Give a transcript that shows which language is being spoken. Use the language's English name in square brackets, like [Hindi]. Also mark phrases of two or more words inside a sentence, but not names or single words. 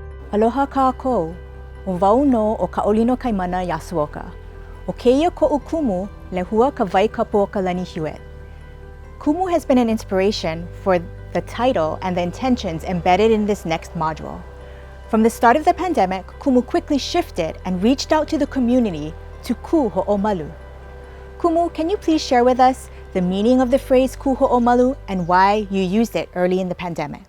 [Hawaiian] Aloha kākou, o wau no o Kaolino Kaimana Yasuoka. O keia ko'u kumu lehua ka vai kapu o ka lani hiuet. [English] Kumu has been an inspiration for the title and the intentions embedded in this next module. From the start of the pandemic, Kumu quickly shifted and reached out to the community to [Hawaiian] ku ho'omalu. [English] Kumu, can you please share with us the meaning of the phrase [Hawaiian] ku ho'omalu [English] and why you used it early in the pandemic?